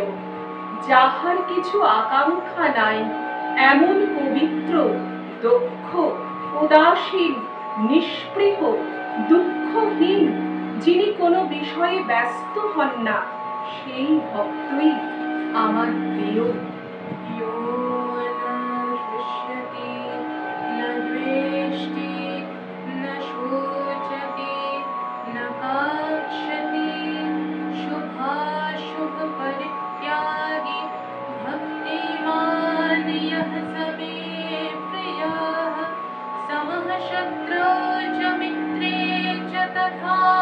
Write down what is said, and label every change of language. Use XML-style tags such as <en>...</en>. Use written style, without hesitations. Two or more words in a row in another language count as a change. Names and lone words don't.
<bn>যাহার কিছু আকাঙ্ক্ষা নাই, এমন পবিত্র, দক্ষ, উদাসীন, নিষ্পৃহ, দুঃখহীন, যিনি কোনো বিষয়ে ব্যস্ত হন না, সেই ভক্তই আমার প্রিয়।</bn> <sa>यो न हृष्यति न द्वेष्टि न शोचति न काङ्क्षति शुभाशुभपरित्यागी भक्तिमान् यः स मे प्रियः समः शत्रौ च मित्रे च तथा</sa>